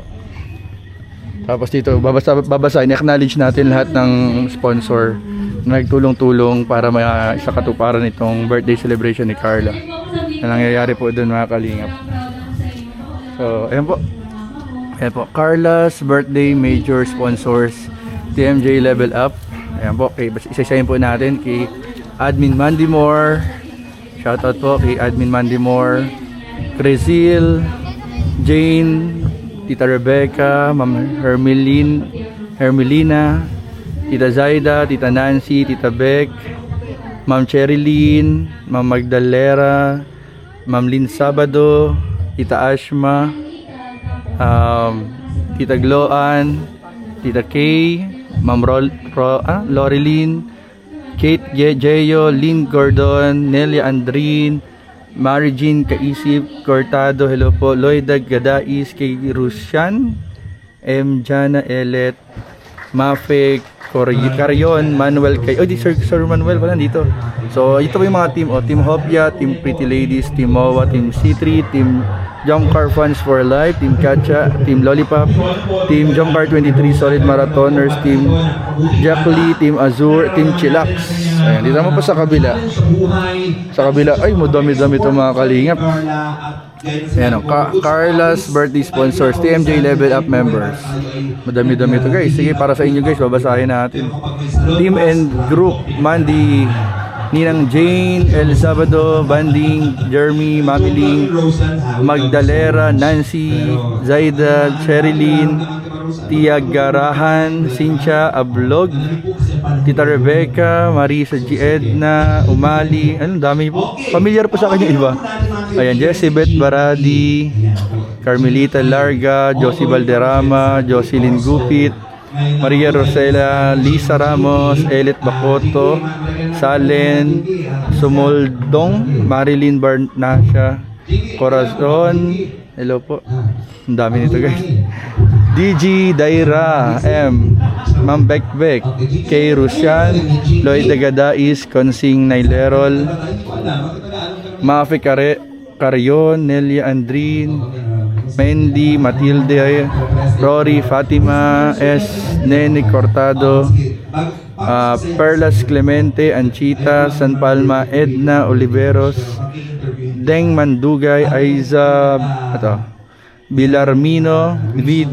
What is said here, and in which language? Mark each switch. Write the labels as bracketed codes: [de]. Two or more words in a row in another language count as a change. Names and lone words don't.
[tl] Tapos dito, babasahin, acknowledge natin lahat ng sponsor na nagtulong-tulong para sa katuparan itong [en] birthday celebration [tl] ni Carla na nangyayari po doon mga kalingap. So, ayan po. Ayan po, [en] Carla's birthday major sponsors, [tl] TMJ Level Up. Ayan po, okay, isa-isayin po natin kay Admin Mandy Moore. Shoutout po kay Admin Mandy Moore, Crizil, Jane, Tita Rebecca, Ma'am Hermelina, Tita Zaida, Tita Nancy, Tita Beck, Ma'am Cherilyn, Ma'am Magdalera, Ma'am Lynn Sabado, Tita Ashma, Tita Gloan, Tita Kay, Ma'am Loreline, Kate Jeyo, Lynn Gordon, Nelia Andrin, Mary Jean Kaisip Cortado, hello po, Loida Gadais, Kay Rusyan, M. Jana Elet, Mafe Carion, Manuel Kay, Sir Manuel wala dito. So ito po yung mga team, Team Hopia, Team Pretty Ladies, Team Mowa, Team C3, Team Jump Car Fans for Life, Team Katcha, Team Lollipop, Team Jump Car 23 Solid Marathoners, Team Jackie, Team Azure, Team Chillax. Ayan, dito naman po sa kabila. Sa kabila, ay madami-dami itong mga kalingap. Ayan o, [en] Carla's birthday sponsors, TMJ Level Up members. [tl] Madami-dami ito guys. Sige, para sa inyo guys, babasahin natin. [en] Team and Group, [tl] Mandy, Ninang Jane, El Sabado, Banding, Jeremy, Mamiling, Magdalera, Nancy, Zaida, Cherilyn, Tia Garahan, Cynthia Ablog, Tita Rebecca, Marisa G. Edna, Umali, anong dami po. Familiar po sa akin yung iba. Ayan, Jessibeth Baradi, Carmelita Larga, Josie Valderrama, Jocelyn Gupit, Maria Rosela, Lisa Ramos, Elit Bacoto, Salen Sumoldong, Marilyn Barnasha, Corazon, hello po, ang dami nito guys. DG Daira M. Ma'am Bekbek, Kay Rusyan, Lloyd Dagadais, Consing Nailerol, Mafi Carion, Nelia Andrin, Mendy, Matilde, Rory, Fatima S, Nene Cortado, Perlas Clemente, Anchita, San Palma, Edna Oliveros, Deng Mandugay, Aiza, Bilarmino, V.